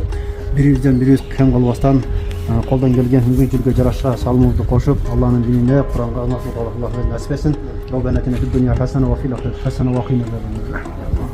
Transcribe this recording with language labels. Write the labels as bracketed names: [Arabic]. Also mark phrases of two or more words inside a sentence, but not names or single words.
[Kyrgyz] бирибизден бирибиз кем калбастан колдон келген мүмкүнчүлүккө жараша салымыбызды кошуп, Алланын динине, Куранга насып кылып, Аллах насип этсин. [Arabic] ربنا آتنا في الدنيا حسنة وفي الآخرة حسنة وقنا عذاب النار.